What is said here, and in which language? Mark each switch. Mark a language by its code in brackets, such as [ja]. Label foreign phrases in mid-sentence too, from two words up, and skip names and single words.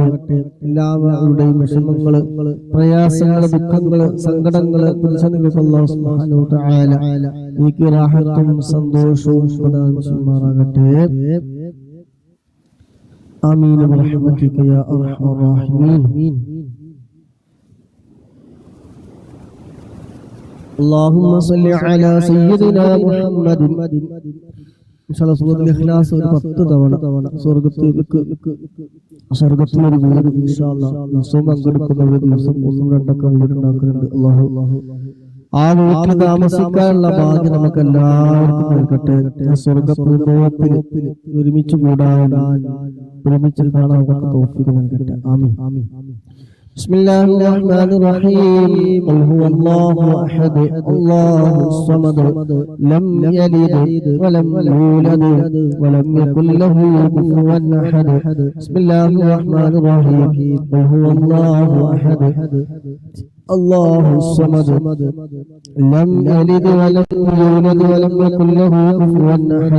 [ml] എല്ലാവരുടെയും വിഷമങ്ങള്, പ്രയാസങ്ങള്, ദുഃഖങ്ങള്, സങ്കടങ്ങള് പ്രതിസന്ധികൾക്ക് [ar] الله سبحانه وتعالى [ml] നീക്കി റാഹത്തും സന്തോഷവും പ്രദാനം ചെയ്യുമാറാകട്ടെ. [ar] آمين برحمتك يا أرحم الراحمين. اللهم صل على سيدنا محمد [ml] ഇൻഷാല്ലാഹ് സൂറത്തുൽ ഇഖ്ലാസ് ഒരു 10 തവണ സ്വർഗ്ഗത്തിലൊരു വീട് ഇൻഷാല്ലാഹ് ദിവസവും പങ്കെടുക്കുന്ന ഒരു ദിവസം 1-2 വീടുണ്ടാക്കുന്നുണ്ട്. അല്ലാഹു ആ വീട്ടിൽ താമസിക്കാനുള്ള ഭാഗ്യം നമുക്ക് എല്ലാവർക്കും നൽകട്ടെ. സ്വർഗ്ഗത്തിൽ ഒരുമിച്ച് കൂടാൻ, ഒരുമിച്ച് കാണാൻ തൗഫീഖ് നൽകട്ടെ. ആമീൻ. [ar] بسم الله الرحمن الرحيم. قل هو الله أحد الله الصمد لم يلد ولم يولد ولم يكن له كفوا أحد. بسم الله الرحمن الرحيم. قل هو الله أحد الله الصمد لم يلد ولم يولد ولم يكن له كفوا أحد.